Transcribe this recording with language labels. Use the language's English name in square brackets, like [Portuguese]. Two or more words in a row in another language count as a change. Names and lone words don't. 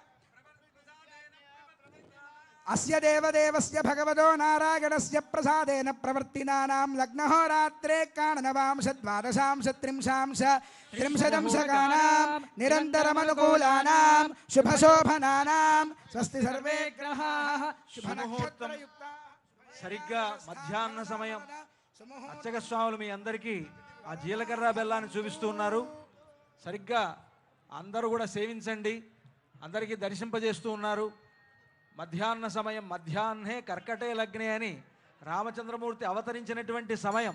[Sanskrit] अस्य देवदेवस्य भगवतो नारायणस्य प्रसादेन प्रवर्तिनानां लग्नहोरात्रे काणनवांशद्वादशांशत्रिंशांश त्रिंशदंशकानां निरन्तरमनुकूलानां शुभशोभनानां स्वस्ति सर्वे ग्रहाः [Telugu] శుభముహూర్తం సరిగ్గా మధ్యాహ్న సమయం అర్చక స్వాములు మీ అందరికీ ఆ జీలకర్ర బెల్లాన్ని చూపిస్తూ ఉన్నారు. సరిగ్గా అందరూ కూడా సేవించండి, అందరికీ దర్శింపజేస్తూ ఉన్నారు. మధ్యాహ్న సమయం, [Sanskrit] మధ్యాహ్నే కర్కటే లగ్నే [Telugu] అని రామచంద్రమూర్తి అవతరించినటువంటి సమయం.